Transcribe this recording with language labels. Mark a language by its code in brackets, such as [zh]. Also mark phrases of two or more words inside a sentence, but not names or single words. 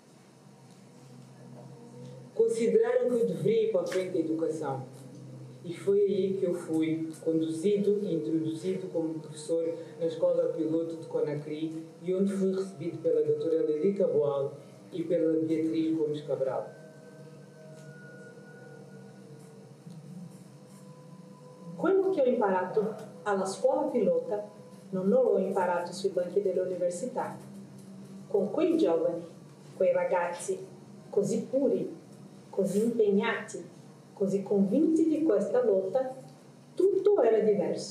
[pt] Consideraram que eu deveria ir para a frente da educação. E foi aí que eu fui conduzido e introduzido como professor na Escola Piloto de Conakry, e onde fui recebido pela doutora Lilica Boal e pela Beatriz Gomes Cabral. [it] Quello che ho imparato alla scuola pilota non l'ho imparato sui banchi dell'università. Con quei giovani, quei ragazzi così puri, così impegnati, così convinti di questa lotta, tutto era diverso.